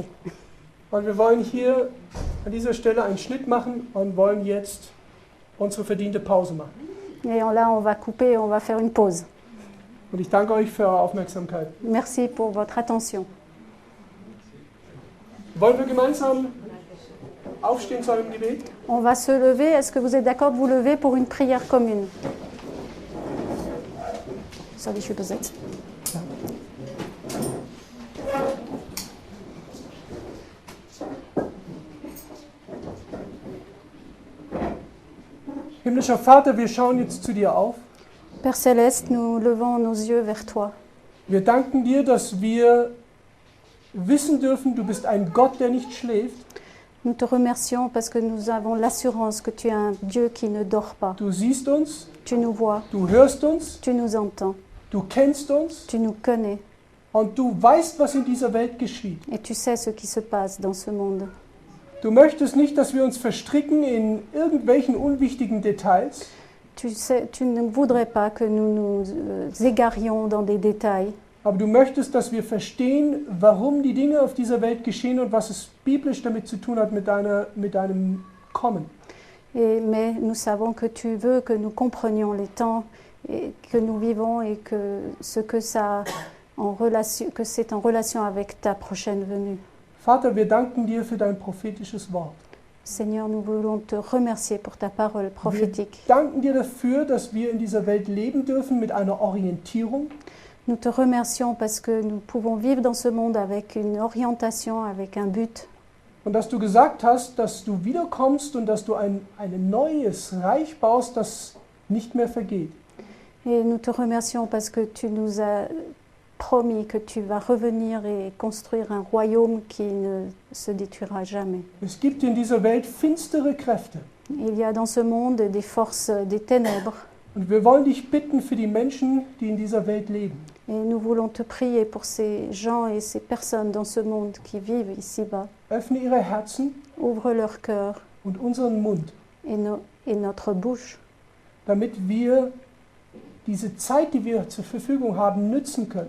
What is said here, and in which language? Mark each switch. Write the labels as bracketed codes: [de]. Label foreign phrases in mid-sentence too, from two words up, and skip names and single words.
[de] Und wir wollen hier an dieser Stelle einen Schnitt machen und wollen jetzt unsere verdiente Pause machen. [fr] Et là, on va couper, on va faire une pause. [de] Und ich danke euch für eure Aufmerksamkeit. [fr] Merci pour votre attention. [de] Wollen wir gemeinsam aufstehen zu einem Gebet? [fr] On va se lever. Est-ce que vous êtes d'accord de vous lever pour une prière commune? [de] Soll ich übersetzen? Himmlischer Vater, wir schauen jetzt zu dir auf. [fr] Père Céleste, nous levons nos yeux vers toi. [de] Wir danken dir, dass wir wissen dürfen, du bist ein Gott, der nicht schläft. [fr] Nous te remercions parce que nous avons l'assurance que tu es un Dieu qui ne dort pas. [de] Du siehst uns. [fr] Tu nous vois. [de] Du hörst uns. [fr] Tu nous entends. [de] Du kennst uns. [fr] Tu nous connais. [de] Und du weißt, was in dieser Welt geschieht. [fr] Et tu sais ce qui se passe dans ce monde. [de] Du möchtest nicht, dass wir uns verstricken in irgendwelchen unwichtigen Details. [fr] Tu ne voudrais pas que nous nous égarions dans des détails. [de] Aber du möchtest, dass wir verstehen, warum die Dinge auf dieser Welt geschehen und was es biblisch damit zu tun hat mit deinem Kommen. [fr] Mais nous savons que tu veux que nous comprenions les temps que nous vivons et que que c'est en relation avec ta prochaine venue. [de] Vater, wir danken dir für dein prophetisches Wort. [fr] Seigneur, nous voulons te remercier pour ta parole prophétique. [de] Wir danken dir dafür, dass wir in dieser Welt leben dürfen mit einer Orientierung. [fr] Nous te remercions parce que nous pouvons vivre dans ce monde avec une orientation, avec un but. [de] Und dass du gesagt hast, dass du wiederkommst und dass du ein neues Reich baust, das nicht mehr vergeht. [fr] Et nous te remercions parce que tu nous as promis que tu vas revenir et construire un royaume qui ne se détruira jamais. [de] Es gibt in dieser Welt finstere Kräfte. [fr] Il y a dans ce monde des forces des ténèbres. [de] Und wir wollen dich bitten für die Menschen, die in dieser Welt leben. [fr] Et nous voulons te prier pour ces gens et ces personnes dans ce monde qui vivent ici-bas. [de] Öffne ihre Herzen. [fr] Ouvre leur cœur. [de] Und unseren Mund. [fr] Et notre bouche. [de] Damit wir diese Zeit, die wir zur Verfügung haben, nützen können.